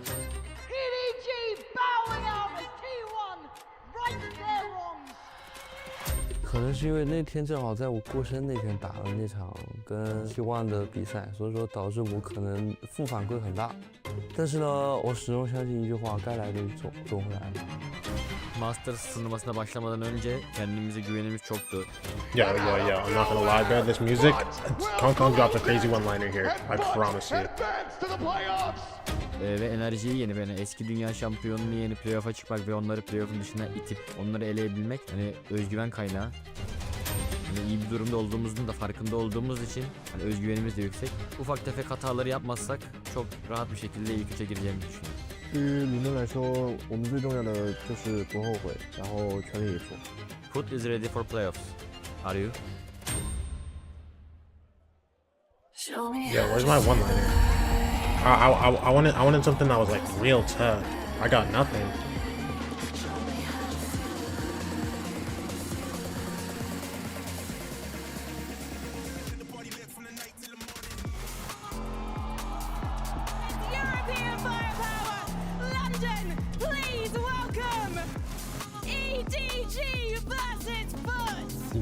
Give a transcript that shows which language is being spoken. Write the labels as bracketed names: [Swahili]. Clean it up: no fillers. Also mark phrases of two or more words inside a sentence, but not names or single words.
[Chinese] 可能是因为那天正好在我过生那天打了那场跟T1的比赛，所以说导致我可能负反馈很大。但是呢，我始终相信一句话，该来的总会来的。 [Turkish] Masters sınırmasına başlamadan önce kendimize güvenimiz çoktu. [English] Yo, I'm not gonna lie, bro. This music, Kong dropped a crazy one-liner here. I promise you. [Turkish] Ve enerjiyi yenip yani eski dünya şampiyonunu yenip playoff'a çıkmak ve onları playoff'un dışına itip onları eleyebilmek hani özgüven kaynağı. Hani iyi bir durumda olduğumuzun da farkında olduğumuz için hani özgüvenimiz de yüksek. Ufak tefek hataları yapmazsak çok rahat bir şekilde ilk üçe gireceğimizi düşünüyorum. [Chinese] 对于理论来说，我们最重要的就是不后悔，然后全力以赴。 [English] FUT is ready for playoffs. Are you? Yo, where's my one-liner? I wanted something that was like real tough. I got nothing. European firepower, London, please welcome EDG versus FUT.